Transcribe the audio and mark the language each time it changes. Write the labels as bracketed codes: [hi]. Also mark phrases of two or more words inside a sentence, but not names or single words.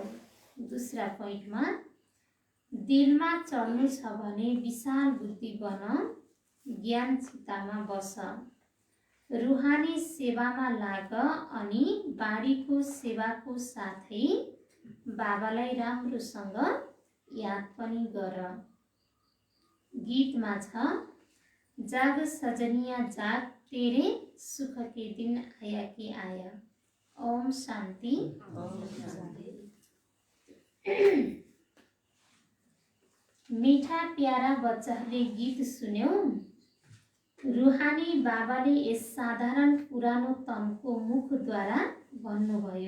[ne] दूसरा पोइन्टमा दिलमा चढ्नु छ भने विशाल बुद्धि बन, ज्ञान चितामा बस, रुहानी सेवामा लाग अनि बाडीको सेवाको साथै बाबालाई राम्रोसँग याद पनि गर। गीतमा छ, [hi] जाग सजनिया जाग, तेरे सुख के दिन आया कि आया। [sa] ओम शान्ति। [hi] मीठा प्यारा [ne] बच्चाहरूले गीत सुन्यौ। रुहानी बाबाले यस साधारण पुरानो तनको मुखद्वारा भन्नुभयो।